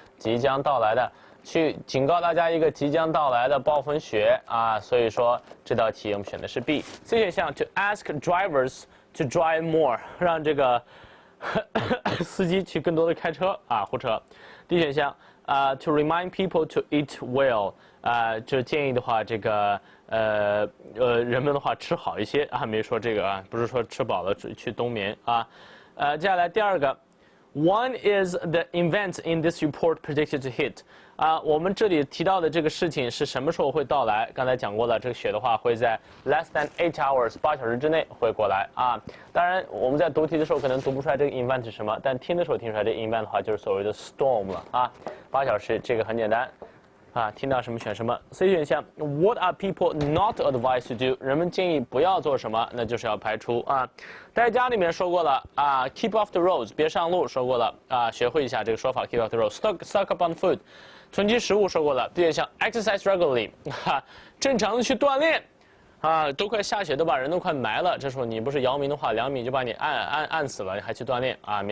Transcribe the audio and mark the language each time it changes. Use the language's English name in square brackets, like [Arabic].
[Chinese] 即将到来的，去警告大家一个即将到来的暴风雪啊，所以说这道题我们选的是 B。C 选项 [English] To ask drivers to drive more， [Chinese] 让这个司机去更多的开车啊，胡扯。 D 选项 [English] To remind people to eat well， [Chinese] 就是建议的话，这个人们的话吃好一些啊，没说这个啊，不是说吃饱了去冬眠啊。接下来第二个 [English] ，When is the event in this report predicted to hit？ [Chinese] 啊，我们这里提到的这个事情是什么时候会到来？刚才讲过了，这个雪的话会在 [English] less than 8 hours [Chinese] 8小时之内会过来啊。当然，我们在读题的时候可能读不出来这个 event 是什么，但听的时候听出来这个 event 的话就是所谓的 storm 了啊。 8小时这个很简单。啊，听到什么选什么。 [English] C [Chinese] 选项 [English] What are people not advised to do？ [Chinese] 人们建议不要做什么，那就是要排除啊。在家里面说过了啊 ， [English] Keep off the roads， [Chinese] 别上路说过了啊，学会一下这个说法 ，Keep off the roads。 [English] Stock up on food， [Chinese] 囤积食物说过了。 D 选项 [English] Exercise regularly， [Chinese] 哈，正常的去锻炼。啊，都快下雪，都把人都快埋了。这时候你不是姚明的话，2米就把你按死了，你还去锻炼啊？